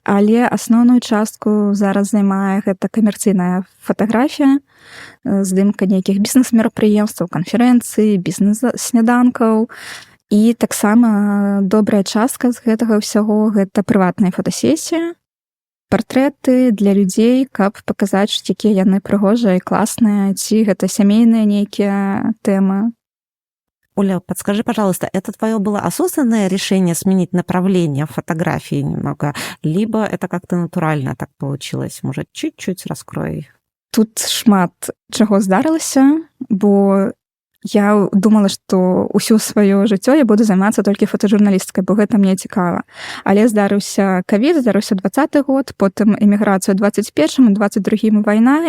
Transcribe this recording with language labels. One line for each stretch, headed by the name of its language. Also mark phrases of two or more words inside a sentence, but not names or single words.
Belarusian: Але асноўную частку зараз займае гэта камерцыйная фатаграфія, здымка нейкіх бізнес-мерапрыемстваў, канферэнцый, бізнес-сняданкаў. І таксама добрая частка з гэтага ўсяго — гэта прыватныя фотасесіі, партрэты для людзей, каб паказаць, якія яны прыгожыя і класныя, ці гэта сямейныя нейкія тэмы.
Russian: Оля, подскажи, пожалуйста, это твое было осознанное решение сменить направление фотографии немного, либо это как-то натурально так получилось? Может, чуть-чуть раскрой?
Belarusian: Тут шмат чаго здарылася, бо я думала, што ўсё сваё жыццё я буду займацца толькі фотожурналістыкай, бо гэта мне цікава. Але здарыўся ковід, здарыўся 20-й год, потым эміграцыя ў 21-м, у 22-м вайна.